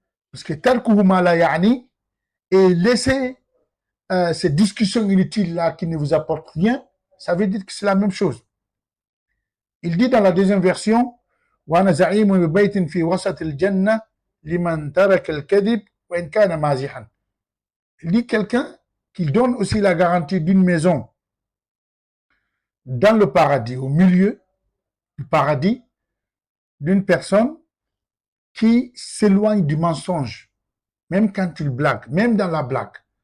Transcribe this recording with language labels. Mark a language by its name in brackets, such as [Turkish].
[French] Parce que [Arabic] tarkuhu ma la ya'ni [French] et laisser ces discussions inutiles là qui ne vous apportent rien, ça veut dire que c'est la même chose. Il dit dans la deuxième version, [Arabic] وأنا زعيم ببيت في وسط الجنة لمن ترك الكذب وإن كان مازحا. [French] Il dit quelqu'un qui donne aussi la garantie d'une maison dans le paradis, au milieu du paradis, d'une personne qui s'éloigne du mensonge, même quand il blague, même dans la blague.